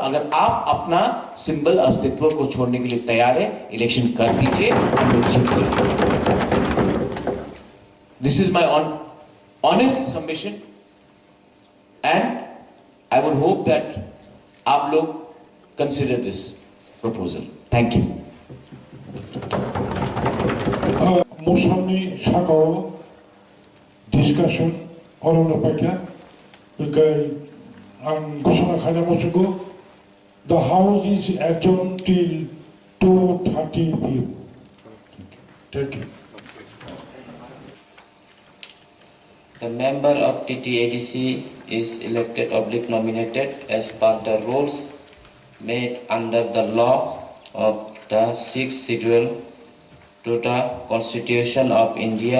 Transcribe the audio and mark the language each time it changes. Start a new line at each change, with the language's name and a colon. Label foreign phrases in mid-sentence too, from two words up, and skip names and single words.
Hindi: अगर आप अपना सिंबल अस्तित्व को छोड़ने के लिए तैयार है, इलेक्शन कर दीजिए।
English: This is my honest submission and I would hope
Hindi: that आप लोग
English: consider this proposal. Thank you.
Bodo: मोसामनि साकाव डिस्काशन अरन अपेक्षा आं घोषणा खालामनाय मोसंखौ
English: the house is adjourned till 2:30 p.m. Thank you. The member of TTADC is elected / nominated as per the rules made under the law of the 6th schedule to the Constitution of India.